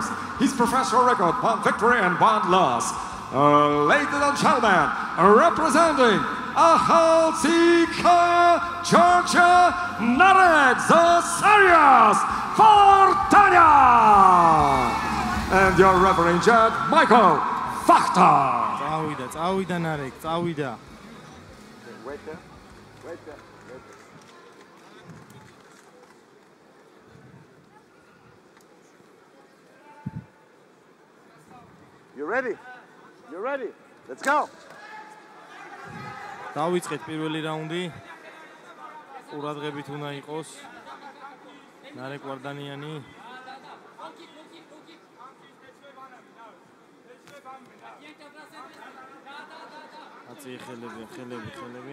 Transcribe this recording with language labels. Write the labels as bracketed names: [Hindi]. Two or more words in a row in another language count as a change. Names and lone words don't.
[English] His professional record, 1 victory and 1 loss. Ladies and gentlemen, representing Akhaltsikaya, Georgia, Narek, the serious Fortania. And your referee judge, Michael Fachter. [Georgian] წავიდა ნარეკ, წავიდა. [English] Wait there. Wait there. You ready? You ready? Let's go. [Georgian] დავიწყეთ პირველი რაუნდი. ყურადღებით უნდა იყოს ნარეკ ვარდანიანი. აწი ხელები.